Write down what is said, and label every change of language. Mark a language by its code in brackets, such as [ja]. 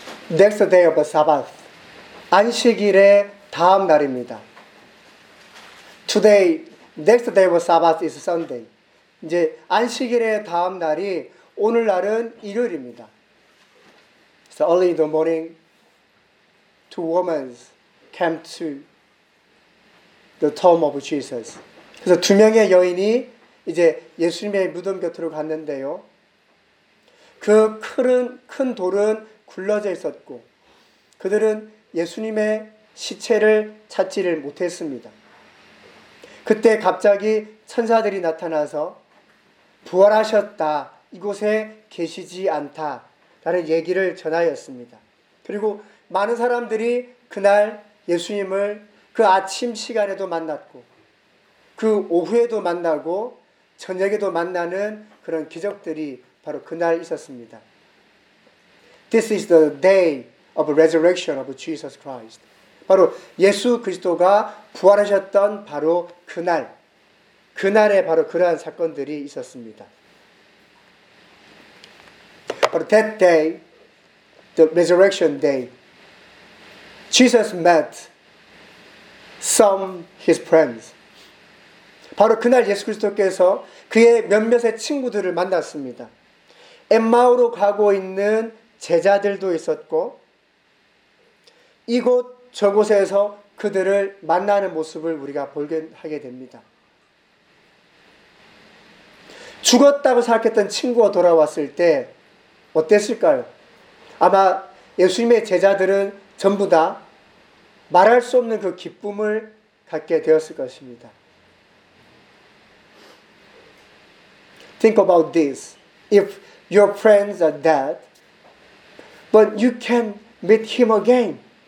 [en] Next day of the Sabbath. [ko] 안식일의 다음 날입니다. [en] Today, next day of Sabbath is Sunday. [ko] 이제 안식일의 다음 날이 오늘날은 일요일입니다. [en] So early in the morning, two women came to the tomb of Jesus. [ko] 그래서 두 명의 여인이 이제 예수님의 무덤 곁으로 갔는데요. 그 큰 돌은 굴러져 있었고 그들은 예수님의 시체를 찾지를 못했습니다. 그때 갑자기 천사들이 나타나서 부활하셨다. 이곳에 계시지 않다. 라는 얘기를 전하였습니다. 그리고 많은 사람들이 그날 예수님을 그 아침 시간에도 만났고 그 오후에도 만나고 저녁에도 만나는 그런 기적들이 바로 그날 있었습니다. [en] This is the day of resurrection of Jesus Christ. [ko] 바로 예수 그리스도가 부활하셨던 바로 그날, 그날에 바로 그러한 사건들이 있었습니다. 바로 [en] that day, the resurrection day, Jesus met some his friends. [ko] 바로 그날 예수 그리스도께서 그의 몇몇의 친구들을 만났습니다. 엠마오로 가고 있는 제자들도 있었고 이곳 저곳에서 그들을 만나는 모습을 우리가 보게 하게 됩니다. 죽었다고 생각했던 친구가 돌아왔을 때 어땠을까요? 아마 예수님의 제자들은 전부 다 말할 수 없는 그 기쁨을 갖게 되었을 것입니다. [en] Think about this. If your friends are dead, but you can meet him again.